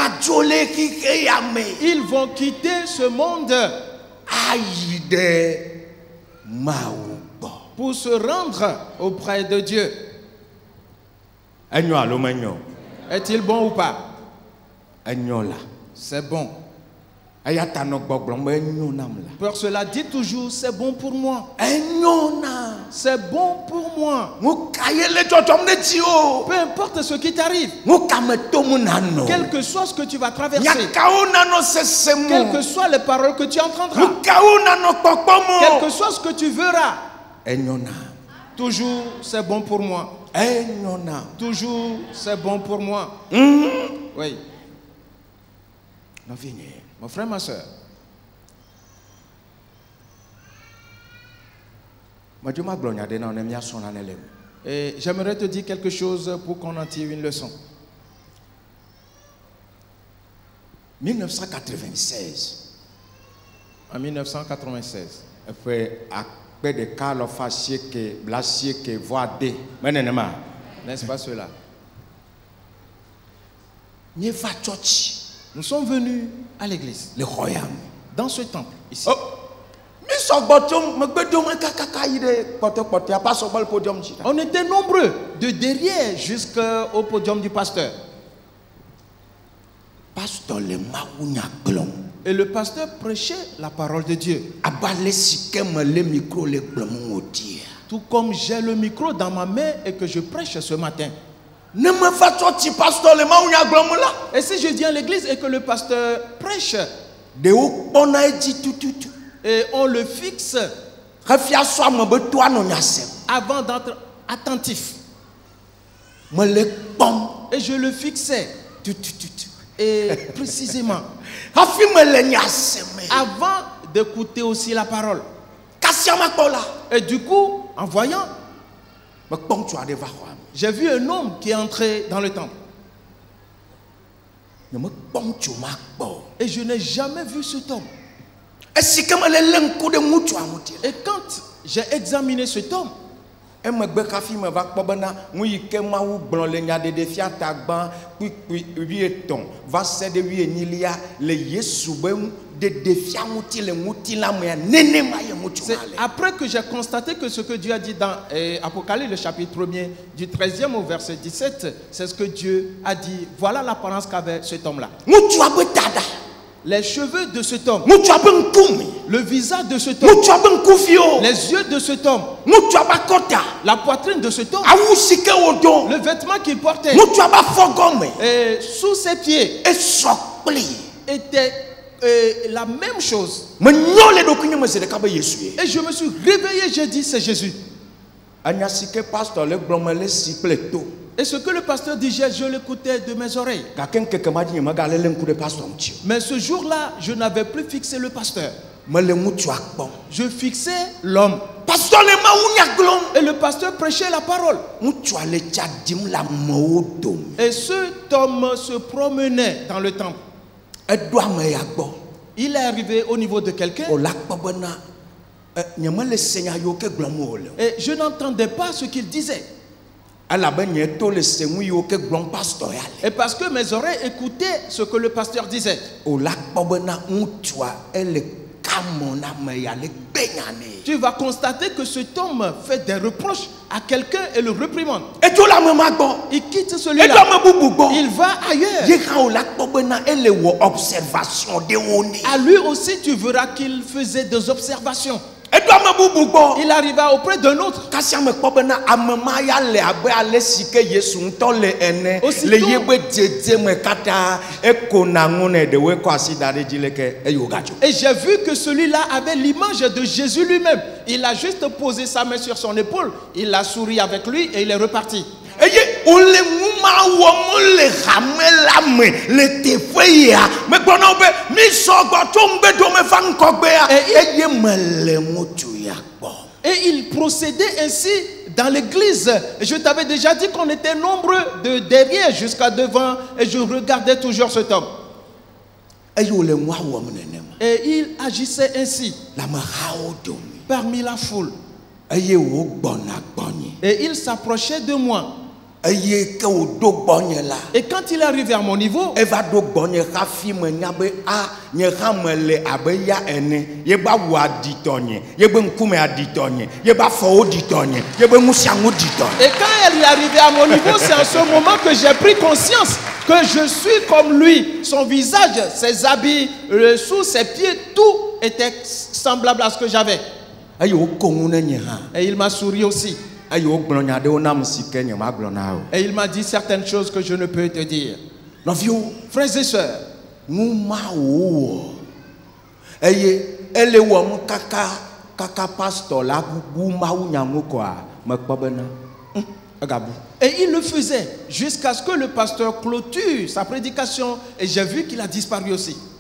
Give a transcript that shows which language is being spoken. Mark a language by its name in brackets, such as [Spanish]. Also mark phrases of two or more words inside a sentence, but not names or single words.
[French] Ils vont quitter ce monde pour se rendre auprès de Dieu. Est-il bon ou pas? [Ewe] enyo la. [French] c'est bon. [Ewe] Eya ta no gbɔgblɔm be enyo nam la. [French] Pour cela, dit toujours, c'est bon pour moi. [Ewe] Enyo na. [French] C'est bon pour moi. [Ewe] Ŋu ka ye le dzɔdzɔm ɖe dzi o. [French] Peu importe ce qui t'arrive, [Ewe] Ŋu ka me tom nanɔ. [French] quel que soit ce que tu vas traverser, [Ewe] Nyakawo nanɔ sese mo. [French] quelles que soient les paroles que tu entendras, [Ewe] Ŋu kawo nanɔ kpɔkpɔ mo. [French] quel que soit ce que tu verras, [Ewe] Enyo na. [French] toujours c'est bon pour moi. [Ewe] Enyo na. [French] Toujours c'est bon pour moi. Oui, [Ewe] Nɔvi nye. [French] mon frère, ma soeur, [Ewe] Madzo ma gblɔ nya ɖe na wo ne míasɔ nane le me. [French] et j'aimerais te dire quelque chose pour qu'on en tire une leçon. 1996. En 1996, [Ewe] Eƒe akpe ɖeka alɔfa asieke blasieke vɔ ade. Me nenema. [French] n'est-ce pas cela? [Ewe] Míeva tsɔtsi [French] Nous sommes venus à l'église, [Ewe] le xɔ ya me. [French] dans ce temple, ici. [Ewe] Oh, mi sɔgbɔ tso megbedome kakaka yi ɖe kpɔtɔkpɔtɔa pas sɔgbɔ le podium dzi. [French] On était nombreux, de derrière jusqu'au podium du pasteur. [Ewe] Pasteur le mawu nya gblɔm. [French] Et le pasteur prêchait la parole de Dieu. [Ewe] Abe ale si ke me le micro le gblɔm ŋutia. [French] Tout comme j'ai le micro dans ma main et que je prêche ce matin. [Ewe] Ne me va tsɔtsi pasteur le mawu nya gblɔm la. [French] Et si je viens à l'église et que le pasteur prêche, [Ewe] Ɖewo kpɔna edzi tututu. [French] et on le fixe [Ewe] Hefia sɔ ame be to anɔ nya sem. [French] avant d'être attentif. [Ewe] Me le kpɔm [French] Et je le fixais, [Ewe] tutututu. [French] et précisément, [Ewe] Hafi me le nya seme. [French] avant d'écouter aussi la parole. [Ewe] Kasia ma kpɔ la. [French] Et du coup, en voyant, [Ewe] Me kpɔ ŋutsu aɖe va xɔa me. [French] j'ai vu un homme qui est entré dans le temple. [Ewe] Ne me kpɔ ŋutsu ma kpɔ. [French] Et je n'ai jamais vu cet homme. [Ewe] Esi ke me le lé ŋku ɖe ŋutsua ŋuti la. [French] Et quand j'ai examiné cet homme, [Ewe] Emegbe hafi me va kpɔ bena ŋu yi ke Mawu gblɔ le nyaɖeɖefia tagbã kpikpui 13 va se ɖe 14 le Yesu be ɖeɖefia ŋuti le ŋutilã mea nenema ye ŋutsu [French] c'est [Ewe] ma le. [French] après que j'ai constaté que ce que Dieu a dit dans Apocalypse, le chapitre 1er, du 13e au verset 17, c'est ce que Dieu a dit. Voilà l'apparence qu'avait cet homme-là. [Ewe] Ŋutsua be dada, [French] Les cheveux de cet homme, [Ewe] ŋutsua be ŋkume, [French] le visage de cet homme, [Ewe] ŋutsua be ŋkuvio, [French] les yeux de cet homme, [Ewe] ŋutsua be akɔta, [French] la poitrine de cet homme, [Ewe] awu si ke wòdo, [French] le vêtement qu'il portait, [Ewe] ŋutsua be afɔgɔme, [French] et sous ses pieds [Ewe] esɔ kpli. [French] était la même chose. [Ewe] Menyɔ le ɖokuinye me zi ɖeka be Yesu ye. [French] Et je me suis réveillé, j'ai dit c'est Jésus. [Ewe] Anya si ke pasteur le gblɔm le si kple to. [French] Et ce que le pasteur disait, je l'écoutais de mes oreilles. [Ewe] Gake ŋkeke ma dzi nye megale lé ŋku ɖe pasteur ŋuti o. [French] Mais ce jour-là, je n'avais plus fixé le pasteur. [Ewe] Me le ŋutsua kpɔm. [French] Je fixais l'homme. [Ewe] Pasteur le mawu nya gblɔm. [French] Et le pasteur prêchait la parole. [Ewe] Ŋutsua le tsa dim le amewo dome. [French] Et cet homme se promenait dans le temple. [Ewe] Eɖo ame ya gbɔ. [French] Il est arrivé au niveau de quelqu'un [Ewe] Wòle akpɔ bena nye mele se nya yiwo ke gblɔm wòle o. [French] et je n'entendais pas ce qu'il disait. [Ewe] Elabe nye to le se ŋu yiwo ke gblɔm pasteur ya le. [French] Et parce que mes oreilles écoutaient ce que le pasteur disait. [Ewe] Wòle akpɔ bena ŋutsua ele kamɔ na ame ya le gbe nya nɛ. [French] Tu vas constater que cet homme fait des reproches à quelqu'un et le réprimande. [Ewe] Edzo le ame ma gbɔ. [French] Il quitte [Ewe] Edzo [French] celui-là. [Ewe] ame bubu gbɔ. [French] Il va ailleurs. [Ewe] Ye hã wòle akpɔ bena ele wɔ observation ɖewo nɛ. [French] À lui aussi, tu verras qu'il faisait des observations. [Ewe] Eɖo ame bubu gbɔ. [French] Il arriva auprès d'un autre. [Ewe] Kasia me kpɔ bena ame ma ya le abe ale si ke Yesu ŋutɔ le ene. [French] Aussitôt- [Ewe] Le yebe dzedze me katã ekona ŋu nɛ ɖewoe kɔ asi da ɖe dzi leke eye wògadzo. [French] Et j'ai vu que celui-là avait l'image de Jésus lui-même. Il a juste posé sa main sur son épaule. Il a souri avec lui et il est reparti. [Ewe] Eye wòle ŋu ma wɔm le hame la me le teƒe ya. Megblɔ na wo be mi sɔgbɔ tso ŋugbedo me va ŋgɔgbea. Eye mele ŋutsu ya kpɔ. [French] Et il procédait ainsi dans l'église. Et je t'avais déjà dit qu'on était nombreux de derrière jusqu'à devant. Et je regardais toujours cet homme. [Ewe] Eye wòle ŋua wɔm nenema. [French] Et il agissait ainsi [Ewe] Le amehawo dome. [French] parmi la foule. [Ewe] Eye wògbɔna gbɔnye. [French] Et il s'approchait de moi. [Ewe] Eye ke wòɖo gbɔnye la. [French] Et quand il est arrivé à mon niveau, [Ewe] Eva ɖo gbɔnye hafi menya be nye hã mele abe ya ene. Yebe awu aɖitɔnye, yebe ŋkume aɖitɔnye, yebe afɔwo ɖitɔnye, yebe ŋusia ŋu ɖitɔnye. [French] et quand elle est arrivée à mon niveau, c'est en ce moment que j'ai pris conscience que que je suis comme lui. Son visage, ses habits, le sous ses pieds, tout était semblable à ce que j'avais. [Ewe] ayi wo kongu ne nye ha [French] Et il m'a souri aussi. [Ewe] ayi wo gblɔ nya ɖewo nam si ke nye ma gblɔ na o. [French] Et il m'a dit certaines choses que je ne peux te dire. [Ewe] Nɔviwo, [French] Frères et sœurs, [Ewe] ŋu ma wo wɔ eye ele wɔm kaka pastor la bu mawu nyamu koa mekpɔ bena egabu. [French] et il le faisait jusqu'à ce que le pasteur clôture sa prédication et j'ai vu qu'il a disparu aussi.